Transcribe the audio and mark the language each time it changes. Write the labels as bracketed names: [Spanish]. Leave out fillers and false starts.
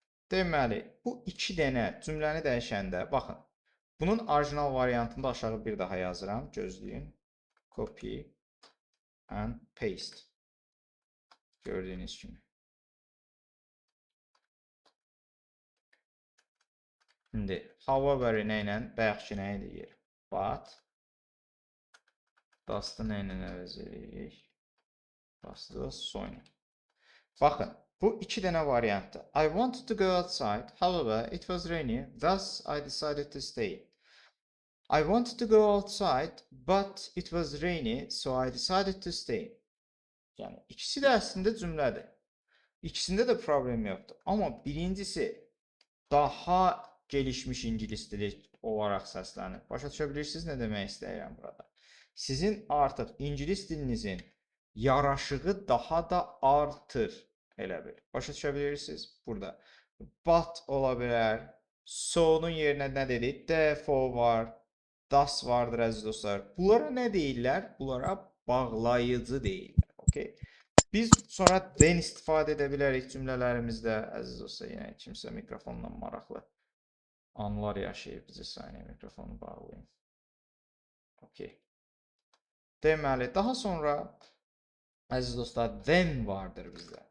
[Azerbaijani] Deməli, bu iki dənə cümləni dəyişəndə, baxın. Bunun orijinal variantında aşağı bir daha yazıram. Gözləyin. [English] Copy and paste. [Azerbaijani] Gördüyünüz kimi. [Turkish] Şimdi, [Azerbaijani] however nə ilə, bayaqki nə eləyir? But, thus'ı nə ilə əvəz edirik? Thus'ı sonra. Baxın, bu iki dənə variantdır. [English] I wanted to go outside, however, it was rainy, thus I decided to stay. I wanted to go outside, but it was rainy, so I decided to stay. [Azerbaijani] Yəni, ikisi də əslində cümlədir. İkisində də problem yoxdur. Amma birincisi daha gelişmiş ingilis dili olaraq səslənir. Başa düşə bilirsiniz nə demək istəyirəm burada? Sizin artıq ingilis dilinizin yaraşığı daha da artır. Elə bil. Başa düşə bilirsiniz? Burada but ola bilər. So'nun yerinə nə dedik? Therefore var. Thus vardır əziz dostlar. Bunlara nə deyirlər? Bunlara bağlayıcı deyirlər. Okay? Biz sonra then istifadə edə bilərik cümlələrimizdə. Əziz dostlar, yenə kimsə mikrofonla maraqlı anlar yaşayıb. Bizə saniyə mikrofonu bağlayın. Okay. Deməli, daha sonra əziz dostlar, then vardır bizdə.